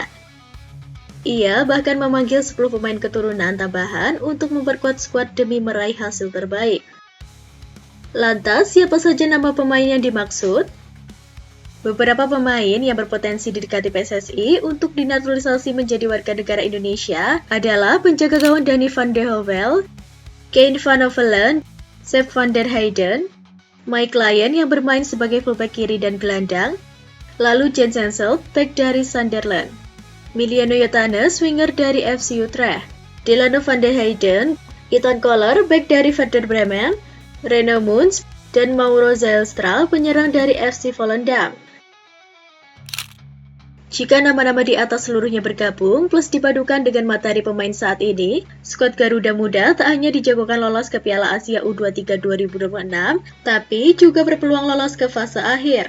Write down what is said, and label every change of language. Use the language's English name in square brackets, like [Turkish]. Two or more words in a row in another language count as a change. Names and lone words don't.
[Indonesian] Ia bahkan memanggil 10 pemain keturunan tambahan untuk memperkuat skuad demi meraih hasil terbaik. Lantas, siapa saja nama pemain yang dimaksud? Beberapa pemain yang berpotensi didekati PSSI untuk dinaturalisasi menjadi warga negara Indonesia adalah penjaga gawang Danny van de Hovell, Kane van Ovelen, Sepp van der Heyden, Mike Lyon yang bermain sebagai fullback kiri dan gelandang, lalu Jens Henselt, back dari Sunderland, Miliano Johannes, winger dari FC Utrecht, Delano van der Heyden, Ethan Koller, back dari Werder Bremen, Reno Muns, dan Mauro Zijlstra, penyerang dari FC Volendam. Jika nama-nama di atas seluruhnya bergabung plus dipadukan dengan materi pemain saat ini, skuad Garuda Muda tak hanya dijagokan lolos ke Piala Asia U23 2026, tapi juga berpeluang lolos ke fase akhir.